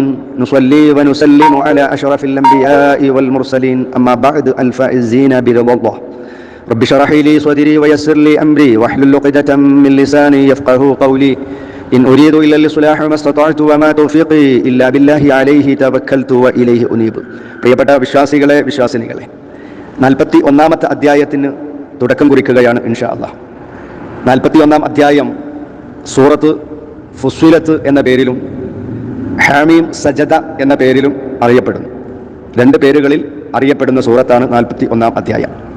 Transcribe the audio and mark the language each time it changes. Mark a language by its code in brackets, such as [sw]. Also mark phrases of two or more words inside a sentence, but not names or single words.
[ar] نصلي ونسلم على أشرف الأنبياء والمرسلين. أما بعد، الفائزين برضا الله. رب اشرح لي صدري ويسر لي أمري واحلل عقدة من لساني يفقهوا قولي. إن أريد إلا الإصلاح ما استطعت وما توفيقي إلا بالله عليه توكلت وإليه أنيب. [ml] പ്രിയപ്പെട്ട വിശ്വാസികളെ, വിശ്വാസിനികളെ, 41-ാമത്തെ അധ്യായത്തിന് തുടക്കം കുറിക്കുകയാണ് [ar] إن شاء الله. [ml] 41-ാം അധ്യായം സൂറത്ത് ഫുസ്സിലത്ത് എന്ന പേരിലും ഹാമീം സജദ എന്ന പേരിലും അറിയപ്പെടുന്നു. രണ്ട് പേരുകളിൽ അറിയപ്പെടുന്ന സൂറത്താണ് 41-ാം അധ്യായം.